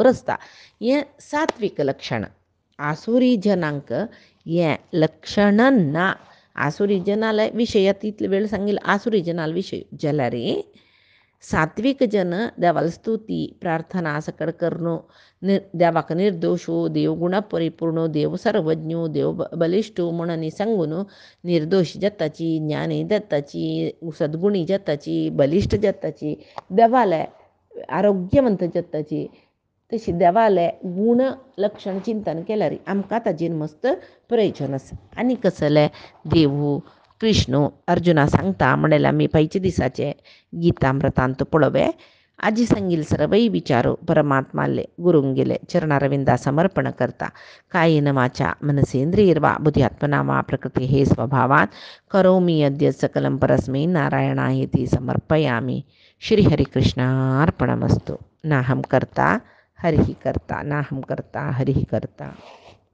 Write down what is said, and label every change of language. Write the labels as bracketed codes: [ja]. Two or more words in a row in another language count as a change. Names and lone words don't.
[kok] रस्ता हें सात्विक लक्षण आसुरी जनांक हें लक्षण ना आसुरी जनाला विषयात इतले वेळ सांगेल आसुरी जनाल विषय जलारे सात्विक जन देवाला स्तुती प्रार्थना सकड करणो देवाक निर्दोषो देव गुण परिपूर्ण देव सर्वज्ञो देव बलिष्ठो म्हणून सांगून निर्दोष जत्ताची ज्ञानी दत्ताची सद्गुणी जत्ताची बलिष्ठ जत्ताची देवाला आरोग्यवंत जत्ताची तशी देवाले गुण लक्षण चिंतन केल्यार आमकां ताजेर मस्त प्रयोजन आसा. आनी कसले देवू कृष्ण अर्जुना सांगता म्हणल्यार आमी पयचे दिसाचे गीतामृतांत पळोवे. आजी सांगील सर्वई विचारो परमात्माले गुरूंक गेले चरणारविंदा समर्पण करता. [sa] कायेन वाचा मनसेंद्रियर्वा बुद्ध्यात्मना वा प्रकृती हे स्वभावात करोमि अद्य सकलं परस्मै नारायणायेति समर्पयामि. श्री हरिकृष्णार्पणमस्तु. नाहं कर्ता हरिः कर्ता नाहं कर्ता हरिः कर्ता.